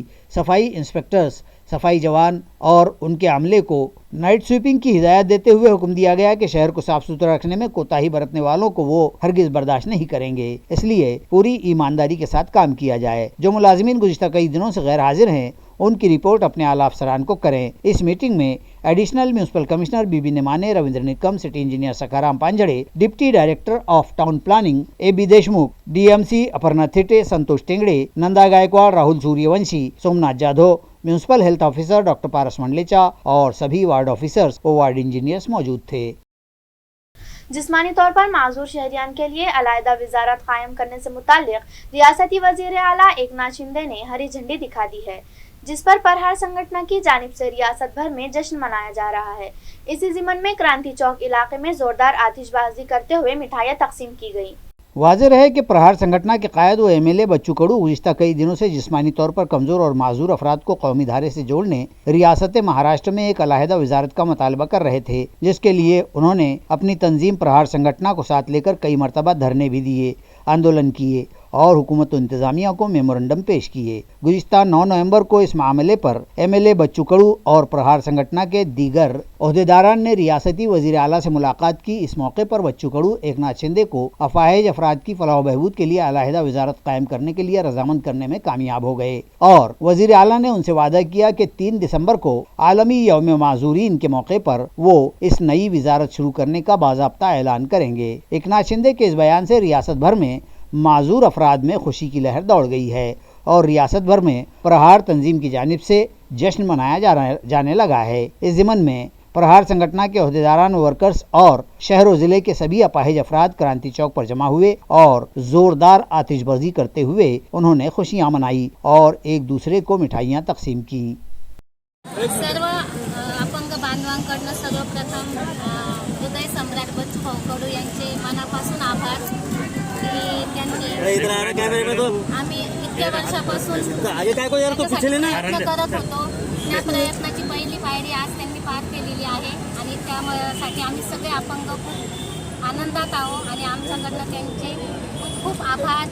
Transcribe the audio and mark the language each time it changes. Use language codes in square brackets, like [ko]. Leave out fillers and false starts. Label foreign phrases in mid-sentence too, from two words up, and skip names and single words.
[ur] صفائی انسپکٹرز، صفائی جوان اور ان کے عملے کو [en] night sweeping [ur] کی ہدایت دیتے ہوئے حکم دیا گیا کہ شہر کو صاف ستھرا رکھنے میں کوتاہی برتنے والوں کو وہ ہرگز برداشت نہیں کریں گے، اس لیے پوری ایمانداری کے ساتھ کام کیا جائے۔ جو ملازمین گزشتہ کئی دنوں سے غیر حاضر ہیں ان کی رپورٹ اپنے اعلیٰ افسران کو کریں۔ اس میٹنگ میں [en] additional municipal commissioner [ur] بی بی نمانے، رویندر نکم، [en] city engineer [ur] سکھارام پانجھڑے، [en] deputy director of town planning [ur] اے بی دیشمکھ، ڈی ایم سی اپرنا تھیٹے، سنتوش ٹینگڑے، نندا گائیکواڑ، راہل سوریہ ونشی، سومناتھ جادھو، [en] municipal health officer [ur] ڈاکٹر پارس منڈلیچا اور سبھی [en] ward officers [ur] و [en] ward engineers [ur] موجود تھے۔ جسمانی طور پر معذور شہریان کے لیے علیحدہ وزارت قائم کرنے سے متعلق ریاستی وزیر اعلیٰ ایکناتھ شندے نے ہری جھنڈی دکھا دی ہے، جس پر پرہار سنگٹنا کی جانب سے ریاست بھر میں جشن منایا جا رہا ہے۔ اسی ضمن میں کرانتی چوک علاقے میں زوردار آتش بازی کرتے ہوئے مٹھائیاں تقسیم کی گئیں۔ واضح رہے کہ پرہار سنگٹنا کے قائد و MLA بچو کڑو گزشتہ کئی دنوں سے جسمانی طور پر کمزور اور معذور افراد کو قومی دھارے سے جوڑنے ریاست مہاراشٹر میں ایک علیحدہ وزارت کا مطالبہ کر رہے تھے، جس کے لیے انہوں نے اپنی تنظیم پرہار سنگٹنا کو ساتھ لے کر کئی مرتبہ دھرنے بھی دیے، آندولن کیے اور حکومت و انتظامیہ کو میمورنڈم پیش کیے۔ گزشتہ 9 نومبر کو اس معاملے پر MLA بچو کڑو اور پرہار سنگٹنا کے دیگر عہدیداران نے ریاستی وزیر اعلیٰ سے ملاقات کی۔ اس موقع پر بچو کڑو ایکناتھ شندے کو اپاہج افراد کی فلاح و بہبود کے لیے علیحدہ وزارت قائم کرنے کے لیے رضامند کرنے میں کامیاب ہو گئے اور وزیر اعلیٰ نے ان سے وعدہ کیا کہ 3 دسمبر کو عالمی یوم معذورین کے موقع پر وہ اس نئی وزارت شروع کرنے کا باضابطہ اعلان کریں گے۔ ایکناتھ شندے کے اس بیان سے ریاست بھر میں معذور افراد میں خوشی کی لہر دوڑ گئی ہے اور ریاست بھر میں پرہار تنظیم کی جانب سے جشن منایا جانے لگا ہے. اس ضمن میں پرہار سنگٹھن کے عہدیداران، ورکرز اور شہر و ضلعے کے سبھی اپاہج افراد کرانتی چوک پر جمع ہوئے اور زوردار آتش بازی کرتے ہوئے انہوں نے خوشیاں منائی اور ایک دوسرے کو مٹھائیاں تقسیم کی. [mr] सर्व अपंग बांधवांकडनं सर्वप्रथम हृदय सम्राट बच्चूभाऊ कडू यांचे मनापासून आभार की त्यांनी आम्ही इतक्या वर्षापासून प्रयत्न करत होतो, त्या प्रयत्नाची पहिली पायरी आज त्यांनी पार केलेली आहे आणि त्यासाठी आम्ही सगळे अपंग खूप आनंदात आहोत आणि आमच्याकडनं त्यांचे खूप खूप आभार।